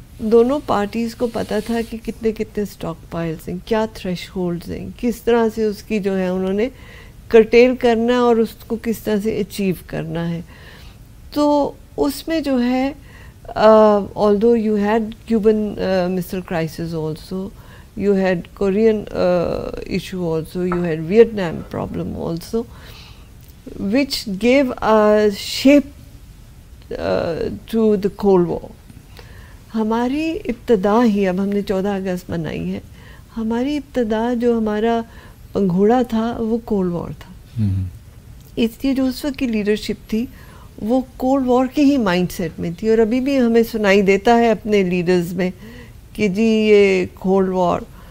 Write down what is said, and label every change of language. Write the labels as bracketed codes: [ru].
[ur] دونوں پارٹیز کو پتہ تھا کہ کتنے اسٹاک پائلز ہیں, کیا تھریش ہولڈز ہیں, کس طرح سے اس کی جو ہے انہوں نے کرٹیل کرنا ہے اور اس کو کس طرح سے اچیو کرنا ہے. تو اس میں جو ہے [en] although you had Cuban Missile Crisis also, you had Korean issue also, you had Vietnam problem also, which gave a shape to the Cold War. [ur] ہماری ابتدا ہی, اب ہم نے 14 اگست منائی ہے, ہماری ابتدا جو ہمارا پنگھوڑا تھا وہ کولڈ وار تھا. اس لیے جو اس وقت کی لیڈرشپ تھی وہ کولڈ وار کے ہی مائنڈ سیٹ میں تھی. اور ابھی بھی ہمیں سنائی دیتا ہے اپنے لیڈرز میں کہ جی یہ کولڈ وار.